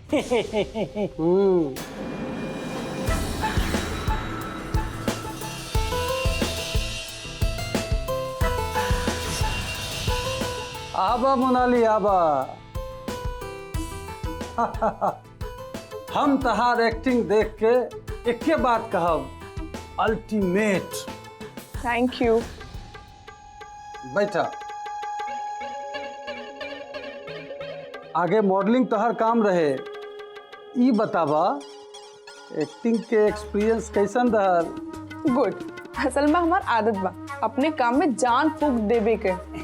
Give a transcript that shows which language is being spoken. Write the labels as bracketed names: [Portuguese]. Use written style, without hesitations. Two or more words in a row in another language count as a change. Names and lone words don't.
[Bhojpuri] आबा मोनाली आबा। हम तहार एक्टिंग देख के एके बात कहब, अल्टीमेट। [English] thank you. [Bhojpuri] बैठा। आगे मॉडलिंग तोहर काम रहे, ई बतावा एक्टिंग के एक्सपीरियंस कैसन रहल? गुड। असल में हमार आदत बा अपने काम में जान फूंक देवे के।